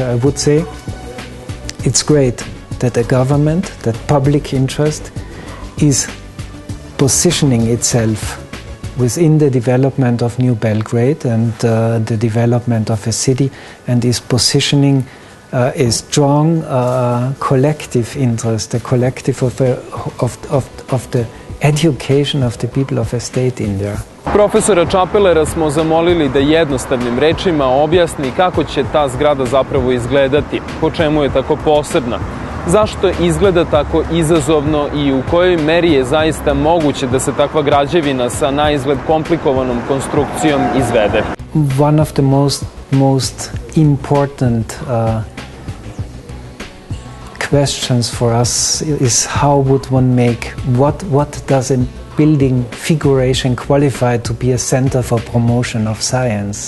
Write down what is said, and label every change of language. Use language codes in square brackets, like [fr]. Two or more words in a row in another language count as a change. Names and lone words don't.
[en] I would say it's great that a government, that public interest, is positioning itself within the development of New Belgrade and the development of a city, and is positioning a strong collective interest, a collective of the education of the people of a state in there. [sr] Profesora Čapelera smo zamolili da jednostavnim rečima objasni kako će ta zgrada zapravo izgledati, po čemu je tako posebna, zašto izgleda tako izazovno i u kojoj meri je zaista moguće da se takva građevina sa naizgled komplikovanom konstrukcijom izvede. [en] One of the most important questions for us is how would one make, what does a building figuration qualified to be a center for promotion of science?